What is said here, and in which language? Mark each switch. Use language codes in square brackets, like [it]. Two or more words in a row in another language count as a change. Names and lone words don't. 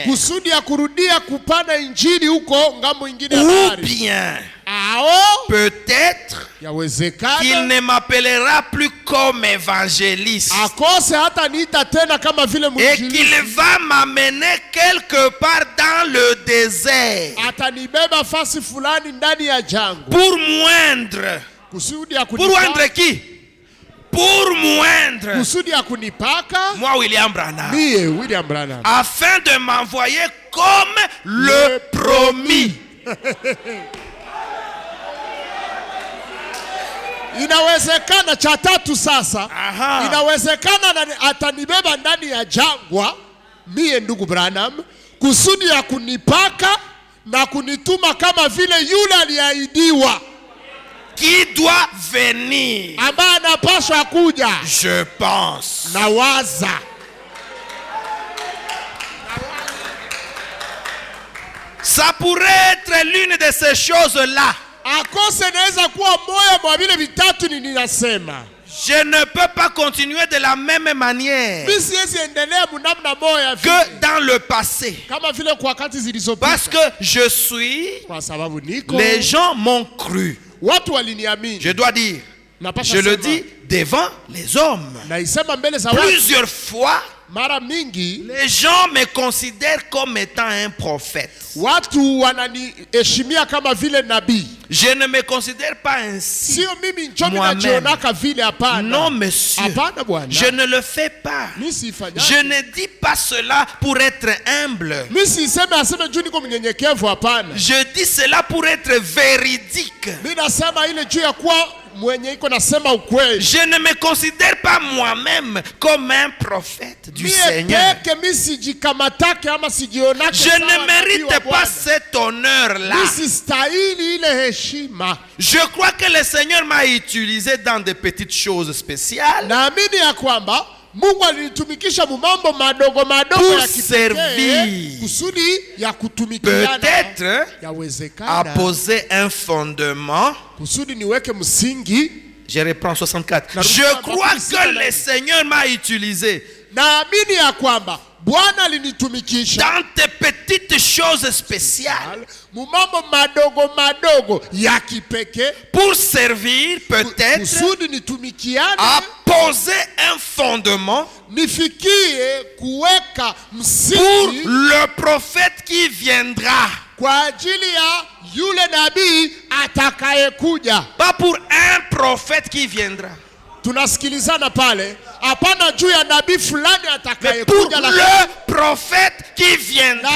[fr] Ou bien peut-être qu'il ne m'appellera plus comme évangéliste et qu'il va m'amener quelque part dans le désert pour moindre [sw] kusudi ya [fr] Pour oindre qui? Pour moindre. [sw] kusudi ya kunipaka [fr] Moi, William Branham. [sw] mie William Branham, [fr] Afin de m'envoyer comme le promis. [sw] Inawezekana cha tatu sasa. Aha. Inawezekana atanibeba ndani ya jangwa mie ndugu Branham kusudi ya kunipaka na kunituma kama vile yule aliahidiwa [fr] Qui doit venir? [sw] ambaye anapaswa kuja. [fr] Je pense. [sw] Nawaza [fr] Ça pourrait être l'une de ces choses-là. [sw] akose inaweza kuwa moja mwa vile vitatu ninasema. [fr] Je ne peux pas continuer de la même manière [sw] Mimi siwezi endelea mnamna moja [fr] que dans le passé. [sw] kama vile kwa wakati zilizopita. [fr] Parce que je suis, [sw] Kwa sababu niko [fr] les gens m'ont cru. [sw] watu waliniamini. [fr] Je dois dire, [sw] Napasha [fr] je le [sw] sema. [fr] dis devant les hommes. [sw] Naisema mbele za watu. [fr] Plusieurs fois, [sw] Mara mingi [fr] les gens me considèrent comme étant un prophète. [sw] watu wananiheshimia kama vile nabii. [fr] Je ne me considère pas ainsi. [sw] Sio mimi njomi [fr] Moi-même. [sw] najionaka vile, hapana. [fr] Non, monsieur. [sw] Hapana bwana. [fr] Je ne le fais pas. [sw] Mimi sifanyaje. [fr] Je ne dis pas cela pour être humble. [sw] Mimi siseme aseme juu niko mnyenyekevu, hapana. [fr] Je dis cela pour être véridique. [sw] Mimi nasema ile juu ya kuwa mwenye iko nasema ukweli. [fr] Je ne me considère pas moi-même comme un prophète du [sw] Mie [fr] Seigneur. [sw] peke mimi sijikamatake ama sijionake [fr] Je [sw] sawa [fr] ne [sw] nabii wa [fr] mérite [sw] Bwana. [fr] pas cet honneur-là. [sw] Mimi sistahili ile heshima. [fr] Je crois que le Seigneur m'a utilisé dans des petites choses spéciales [sw] Naamini ya kwamba Mungu alinitumikisha mambo madogo madogo [fr] pour [sw] ya kipekee [fr] servir. [sw] kusudi ya kutumikiana. [fr] peut-être à [sw] Yawezekana [fr] poser un fondement. [sw] kusudi niweke msingi. [fr] Je reprends 64. Je crois que le Seigneur m'a utilisé [sw] Naamini ya kwamba Bwana alinitumikisha [fr] dans des petites choses spéciales [sw] mambo madogo madogo ya kipekee [fr] pour servir peut-être [sw] kusudi nitumikiane, [fr] à poser un fondement [sw] nifikie kuweka [fr] pour [sw] msingi [fr] le prophète qui viendra. [sw] kwa ajili ya yule nabii atakayekuja. [fr] Pas pour un prophète qui viendra, [sw] Tunasikilizana pale, hapana juu ya nabii fulani [fr] mais pour [sw] atakayekuja, [fr] le prophète qui viendra.